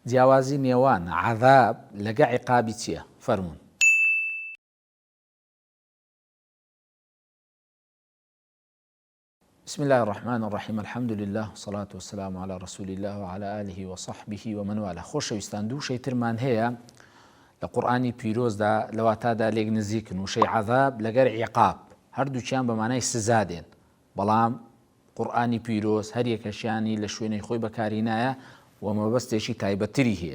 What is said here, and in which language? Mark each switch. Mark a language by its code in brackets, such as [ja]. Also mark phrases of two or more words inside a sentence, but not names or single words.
[ckb] جیاوازی نێوان عذاب لەگە عقابی چییە؟ فەرموون. [ar] بسم الله الرحمن الرحيم الحمد لله والصلاة والسلام على رسول الله وعلى آله وصحبه ومن والاه. [ckb] خۆشەویستان دوو شەیترمان هەیە لە قورئانی پیرۆزدا لەواتادا لێک نزیکن وشەی عذاب لەگەر عقاب هەردووچیان بە مانای سزا دێن، بەڵام قورئانی پیرۆز هەر یەکەشیانی لە شوێنەی خۆی بەکارهێنایە و مەبەستێکی تایبەتری هەیە.